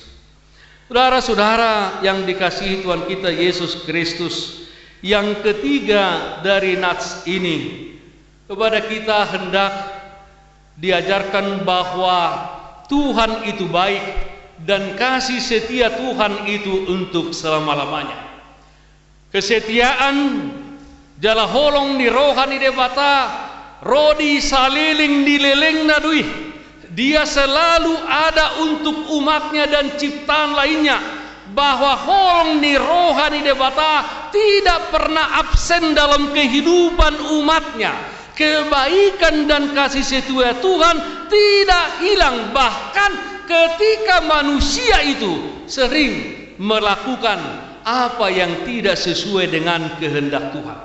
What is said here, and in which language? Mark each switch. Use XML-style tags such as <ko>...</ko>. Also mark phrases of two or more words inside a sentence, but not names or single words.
<id>Saudara-saudara yang dikasihi Tuhan kita Yesus Kristus, yang ketiga dari nats ini kepada kita hendak diajarkan bahwa Tuhan itu baik dan kasih setia Tuhan itu untuk selama-lamanya.</id> <bbc>Kesetiaan jala holong di rohani debata, rodi saliling di leleng nadui.</bbc> <id>Dia selalu ada untuk umatnya dan ciptaan lainnya. Bahwa</id> <bbc>holong di rohani debata</bbc> <id>tidak pernah absen dalam kehidupan umatnya. Kebaikan dan kasih setia Tuhan tidak hilang, bahkan ketika manusia itu sering melakukan apa yang tidak sesuai dengan kehendak Tuhan.</id>